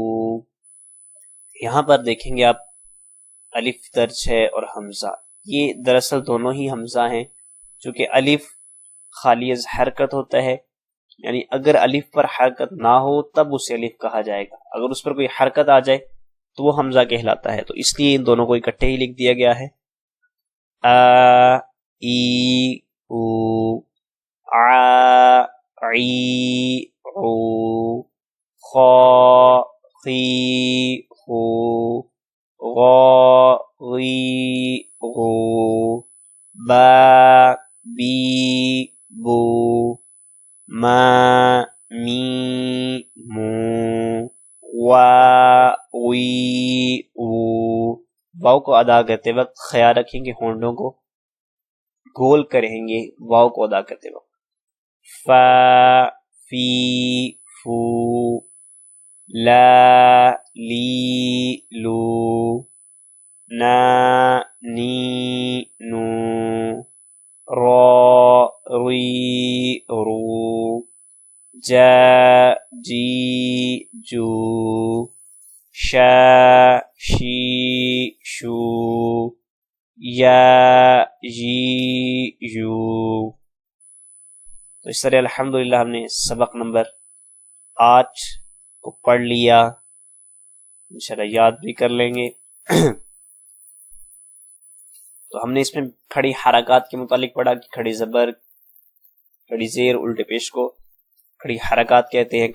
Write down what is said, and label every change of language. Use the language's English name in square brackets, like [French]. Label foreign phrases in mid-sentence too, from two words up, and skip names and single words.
[Urdu] یہاں پر دیکھیں گے آپ الف درج ہے اور حمزہ، یہ دراصل دونوں ہی حمزہ ہیں، چونکہ الف خالی از حرکت ہوتا ہے، یعنی اگر الف پر حرکت نہ ہو تب اسے الف کہا جائے گا، اگر اس پر کوئی حرکت آ جائے تو وہ حمزہ کہلاتا ہے، تو اس لیے ان دونوں کو اکٹھے ہی لکھ دیا گیا ہے۔ [Arabic] آ ای او، ع عی عو، خا خی خو غا غی غو با بی بو ما می مو وا وی او۔ [Urdu] واو کو ادا کرتے وقت خیال رکھیں کہ ہونٹوں کو گول کریں گے واو کو ادا کرتے وقت۔ [Arabic] فا فی فو لا لی لو نا نی نو را ری رو جا جی جو شا شی شو یا جی یو۔ [Urdu] تو اس طرح [Arabic] الحمدللہ [Urdu] ہم نے سبق نمبر 8 کو پڑھ لیا، [Arabic] انشاءاللہ [Urdu] یاد بھی کر لیں گے۔ تو ہم نے اس میں کھڑی حرکات کے متعلق پڑھا کہ کھڑی زبر، کھڑی زیر، الٹے پیش کو کھڑی حرکات کہتے ہیں۔